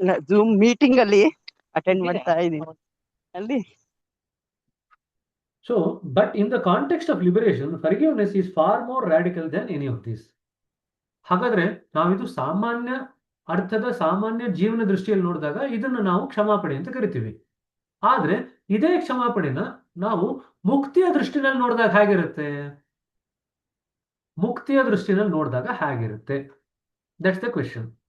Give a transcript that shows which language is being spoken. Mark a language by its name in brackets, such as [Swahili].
[Kannada] Zoom meeting ಅಲ್ಲಿ attend ಮಾಡ್ತಾ ಇದ್ದೀನಿ ಅಲ್ಲಿ. [English] So, but in the context of liberation, forgiveness is far more radical than any of this. [Kannada] ಹಾಗಾದ್ರೆ ನಾವಿದು ಸಾಮಾನ್ಯ ಅರ್ಥದ ಸಾಮಾನ್ಯ ಜೀವನ ದೃಷ್ಟಿಯಲ್ಲಿ ನೋಡಿದಾಗ ಇದನ್ನು ನಾವು ಕ್ಷಮಾಪಣೆ ಅಂತ ಕರಿತೀವಿ. ಆದ್ರೆ ಇದೇ ಕ್ಷಮಾಪಣೆನ ನಾವು ಮುಕ್ತಿಯ ದೃಷ್ಟಿನಲ್ಲಿ ನೋಡಿದಾಗ ಹೇಗಿರುತ್ತೆ? ಮುಕ್ತಿಯ ದೃಷ್ಟಿನಲ್ಲಿ ನೋಡಿದಾಗ ಹೇಗಿರುತ್ತೆ? [English] That's the question.